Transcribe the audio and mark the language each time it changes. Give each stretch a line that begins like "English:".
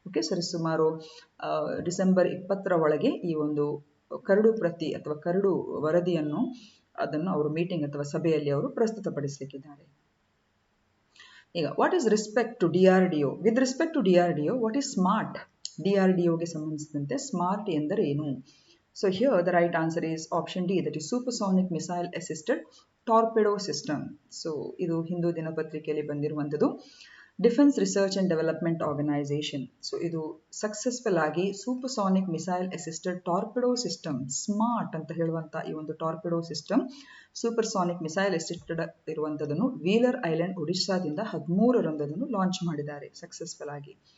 Kannada: ಸರಿಸುಮಾರು ಡಿಸೆಂಬರ್ 20ರ ಒಳಗೆ ಈ ಒಂದು ಕರಡು ಪ್ರತಿ ಅಥವಾ ಕರಡು ವರದಿಯನ್ನು ಅದನ್ನು ಅವರು ಮೀಟಿಂಗ್ ಅಥವಾ ಸಭೆಯಲ್ಲಿ ಅವರು ಪ್ರಸ್ತುತಪಡಿಸಲಿಕ್ಕಿದ್ದಾರೆ. ಈಗ
English: What is respect to DRDO? With respect to DRDO, what is smart?
Kannada: DRDOಗೆ ಸಂಬಂಧಿಸಿದಂತೆ ಸ್ಮಾರ್ಟ್ ಎಂದರೆ ಏನು?
English: So here the right answer is option D, that is supersonic missile assisted torpedo system.
Kannada: So ಇದು ಹಿಂದೂ ದಿನಪತ್ರಿಕೆಯಲ್ಲಿ ಬಂದಿರುವಂಥದ್ದು. Defence research and development organisation, so ಇದು successful ಆಗಿ supersonic missile assisted ಟಾರ್ಪಿಡೋ system, smart ಅಂತ ಹೇಳುವಂಥ ಈ ಒಂದು ಟಾರ್ಪಿಡೋ system supersonic missile assisted ಇರುವಂಥದ್ದನ್ನು wheeler island ಒಡಿಶಾದಿಂದ 13ರಂದು launch ಮಾಡಿದ್ದಾರೆ successful ಆಗಿ.